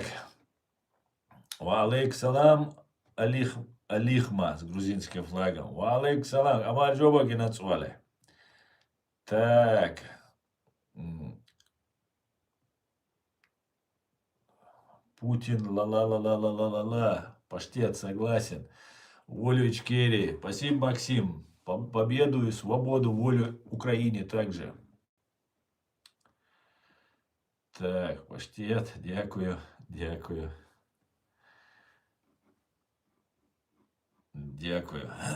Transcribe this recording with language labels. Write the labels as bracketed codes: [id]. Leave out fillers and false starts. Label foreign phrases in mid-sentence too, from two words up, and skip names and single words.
[ar] وعليك سلام. [ru] Алихма с грузинским флагом. [ar] وعليك سلام. [ka] გამარჯობა გენაცვალე. Так. [ru] Путин, ла-ла-ла-ла-ла-ла-ла-ла. Паштет, согласен. Волю Ичкерии. Спасибо, Максим. Победу и свободу, волю Украине также. [uk] Так, паштет, дякую, дякую. Дякую.